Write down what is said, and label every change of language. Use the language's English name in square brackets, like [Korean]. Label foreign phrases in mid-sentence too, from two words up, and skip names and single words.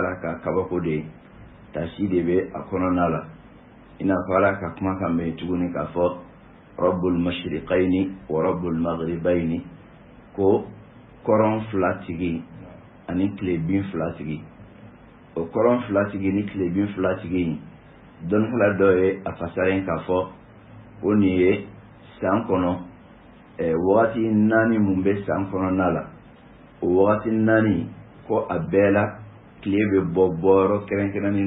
[Bambara] ala ka kabako de ye tasi de bɛ a kɔnɔna la i n'a fɔ ala ka kuma kan bɛ tuguni k'a fɔ [Arabic] رب المشرقين ورب المغربين [Bambara] ko kɔrɔn fila tigi ani tilebin fila tigi o kɔrɔn fila tigi ni tilebin fila tigi dɔnnikɛla dɔ ye a fasara in k'a fɔ o nin ye san kɔnɔ wagati naani mun bɛ san kɔnɔna la o wagati naani ko a bɛɛ la tile bɛ bɔ bɔyɔrɔ kɛrɛnkɛrɛnnen